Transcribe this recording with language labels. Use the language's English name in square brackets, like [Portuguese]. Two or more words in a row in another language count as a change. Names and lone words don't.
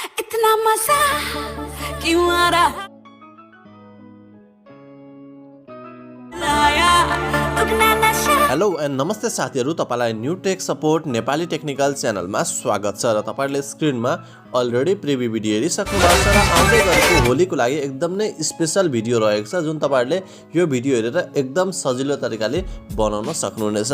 [Hindi] इतना मजा क्यों आ रहा लाया दुगना नशा। [English] Hello and [Nepali] नमस्ते साथीहरु, तपाईलाई न्यू टेक सपोर्ट नेपाली टेक्निकल च्यानलमा स्वागत छ र तपाईहरुले स्क्रिनमा [English] already preview video [Nepali] हेरिसक्नु भएको छ र आउँदै गरेको होलीको लागि एकदम नै [English] special video [Nepali] रहेको छ जुन तपाईहरुले यो भिडियो हेरेर एकदम सजिलो तरिकाले बनाउन सक्नुहुनेछ।